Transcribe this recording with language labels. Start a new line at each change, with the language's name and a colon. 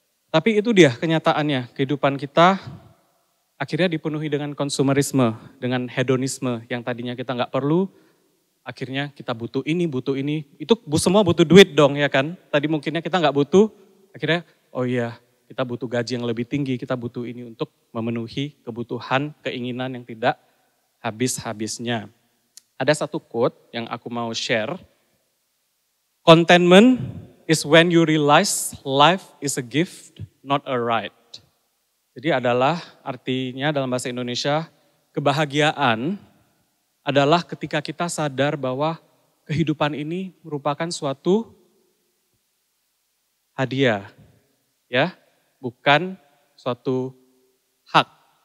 Indonesian: Tapi itu dia kenyataannya, kehidupan kita akhirnya dipenuhi dengan konsumerisme, dengan hedonisme yang tadinya kita nggak perlu, akhirnya kita butuh ini, itu semua butuh duit dong ya kan. Tadi mungkinnya kita nggak butuh, akhirnya oh iya kita butuh gaji yang lebih tinggi, kita butuh ini untuk memenuhi kebutuhan, keinginan yang tidak habis-habisnya. Ada satu quote yang aku mau share.
English: Contentment is when you realize life is a gift, not a right.
Indonesian: Jadi adalah artinya dalam bahasa Indonesia, kebahagiaan adalah ketika kita sadar bahwa kehidupan ini merupakan suatu hadiah, ya, bukan suatu hak.